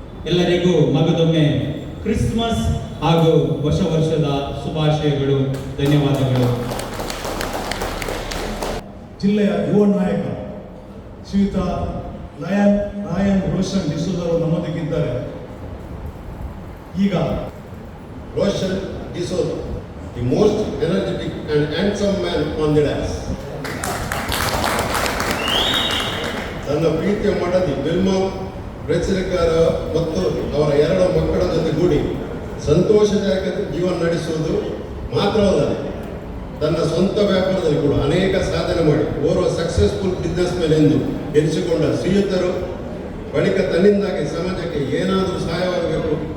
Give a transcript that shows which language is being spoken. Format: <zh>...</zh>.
<kn>ಎಲ್ಲರಿಗೂ ಮಗದೊಮ್ಮೆ ಕ್ರಿಸ್ಮಸ್ ಹಾಗೂ ಹೊಸ ವರ್ಷದ ಶುಭಾಶಯಗಳು. ಧನ್ಯವಾದಗಳು. ಜಿಲ್ಲೆಯ ಯುವ ನಾಯಕ ಶ್ರೀಯುತ ರಾಯನ್ ರೋಷನ್ ಡಿಸೋಜ್ ಅವರು ನಮ್ಮೊಂದಿಗಿದ್ದಾರೆ. ಈಗ</kn> <en>Roshan D'Souza, the most energetic and handsome man on the dance.</en> <kn>ತನ್ನ ಪ್ರೀತಿಯ ಮಡದಿ ಬಿಲ್ಮಾ ಪ್ರೇಕ್ಷಕರ ಮತ್ತು ಅವರ 2 ಮಕ್ಕಳ ಜೊತೆಗೂಡಿ ಸಂತೋಷದಾಯಕ ಜೀವನ ನಡೆಸುವುದು ಮಾತ್ರವಲ್ಲದೆ ತನ್ನ ಸ್ವಂತ ವ್ಯಾಪಾರದಲ್ಲಿ ಕೂಡ ಅನೇಕ ಸಾಧನೆ ಮಾಡಿ ಓರ್ವ</kn> <en>successful business man</en> <kn>ಎಂದು ಎನಿಸಿಕೊಂಡ ಶ್ರೀಯುತರು ಬಳಿಕ ತನ್ನಿಂದಾಗಿ ಸಮಾಜಕ್ಕೆ ಏನಾದರೂ ಸಹಾಯವಾಗಬೇಕು,</kn>